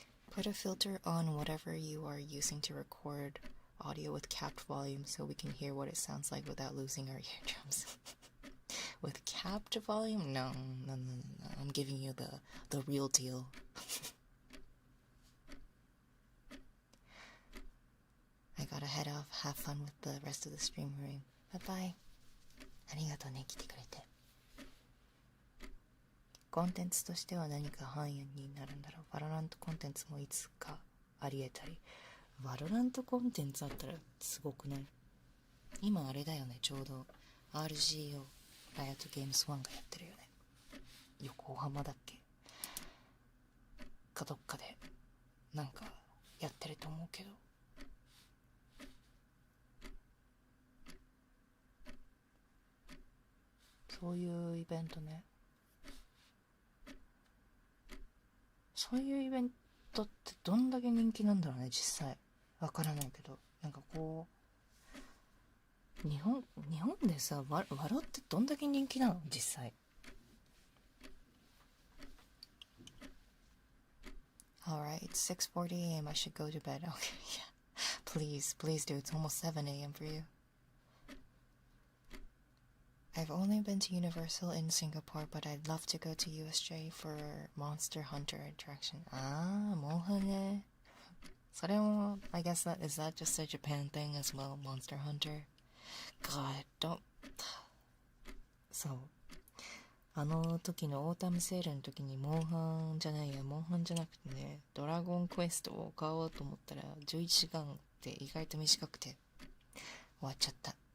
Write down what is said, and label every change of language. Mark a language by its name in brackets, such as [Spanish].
[English] Put a filter on whatever you are using to record audio with capped volume so we can hear what it sounds like without losing our eardrums. With capped volume? No. I'm giving you the real deal. I gotta head off. Have fun with the rest of the stream room. Bye bye. [Japanese] ありがとうね、来てくれて。コンテンツとしては何か範囲になるんだろう。バロラントコンテンツもいつかあり得たり。バロラントコンテンツあったらすごくない？今あれだよね、ちょうど RGO ライアットゲームス1がやってるよね。横浜だっけかどっかでなんかやってると思うけど。そういうイベントね。そういうイベントってどんだけ人気なんだろうね、実際。わからないけど。なんかこう、日本でさ、ワロってどんだけ人気なの実際。 [English] Alright, it's 6:40 a.m. I should go to bed. Okay, yeah. Please do. It's almost 7 a.m. for you. I've only been to Universal in Singapore, but I'd love to go to USJ for Monster Hunter attraction. [Japanese] モンハンね。それも、 [English] I guess is that just a Japan thing as well, Monster Hunter? God, don't... [Japanese] そう。あの時のオータムセールの時にモンハンじゃなくてね、ドラゴンクエストを買おうと思ったら11時間って意外と短くて終わっちゃった。